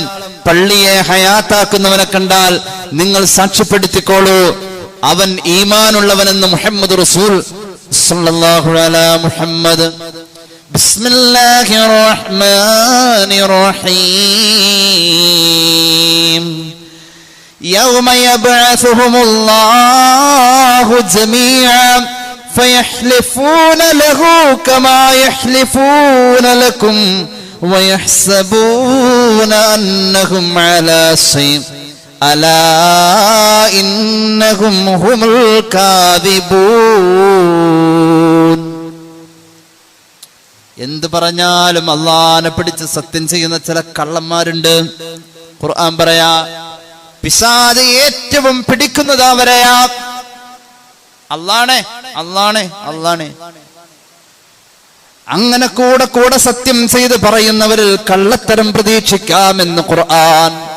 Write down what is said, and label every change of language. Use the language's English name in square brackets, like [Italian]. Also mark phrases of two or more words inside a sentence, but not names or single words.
[Malayalam] പള്ളിയെ ഹയാത്താക്കുന്നവനെ കണ്ടാൽ നിങ്ങൾ സാക്ഷ്യപ്പെടുത്തിക്കോളൂ, അവൻ ഈമാനുള്ളവനെന്ന് മുഹമ്മദ് [Arabic] رسول صلى الله عليه [Malayalam] മുഹമ്മദ്. [Arabic] بسم الله الرحمن الرحيم. يوم يبعثهم الله جميعا فيحلفون له كما يحلفون لكم ويحسبون أنهم على شيء ألا إنهم هم الكاذبون. [Malayalam] എന്ത് പറഞ്ഞാലും അള്ളാനെ പിടിച്ച് സത്യം ചെയ്യുന്ന ചില കള്ളന്മാരുണ്ട്. ഖുർആൻ പറയാ, പിശാച് ഏറ്റവും പിടിക്കുന്നത് അവരെയാ. അള്ളാണേ അള്ളാണേ അള്ളാണേ അങ്ങനെ കൂടെ കൂടെ സത്യം ചെയ്ത് പറയുന്നവരിൽ കള്ളത്തരം പ്രതീക്ഷിക്കാമെന്ന് ഖുർആൻ.